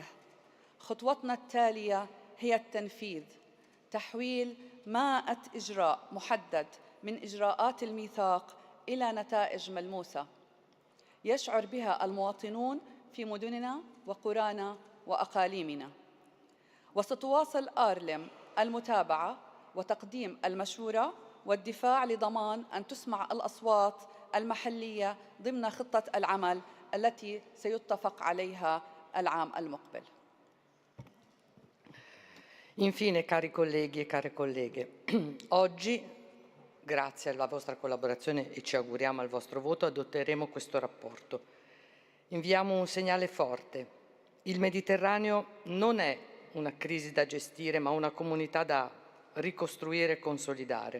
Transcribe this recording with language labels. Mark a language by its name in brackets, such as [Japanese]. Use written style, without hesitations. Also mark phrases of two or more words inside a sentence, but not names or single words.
[Arabic] خطوتنا التالية هي التنفيذ، تحويل 100 إجراء محدد من إجراءات الميثاق إلى نتائج ملموسة يشعر بها المواطنون في مدننا وقرانا وأقاليمنا. وستواصل آرلم المتابعة وتقديم المشورة والدفاع لضمان أن تسمع الأصوات المحلية ضمن خطة العمل التي سيتفق عليها العام المقبل. [Italian] Infine, cari colleghi e care colleghe, oggi, grazie alla vostra collaborazione e ci auguriamo al vostro voto, adotteremo questo rapporto. Inviamo un segnale forte. Il Mediterraneo non è una crisi da gestire, ma una comunità da ricostruire e consolidare.